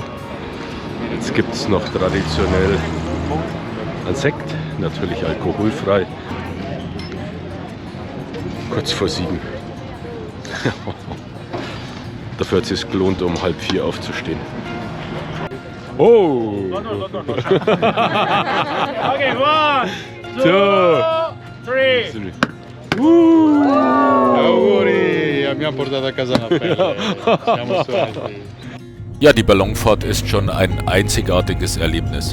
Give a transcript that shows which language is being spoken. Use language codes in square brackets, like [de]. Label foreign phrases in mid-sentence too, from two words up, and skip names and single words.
[de] Jetzt gibt es noch traditionell einen Sekt, natürlich alkoholfrei. Kurz vor 7. Dafür hat es sich gelohnt, um 3:30 aufzustehen. Oh! Okay, 1, 2, 3. [it] Auguri, abbiamo portato a casa una pelle. Siamo suonati. [de] Ja, die Ballonfahrt ist schon ein einzigartiges Erlebnis.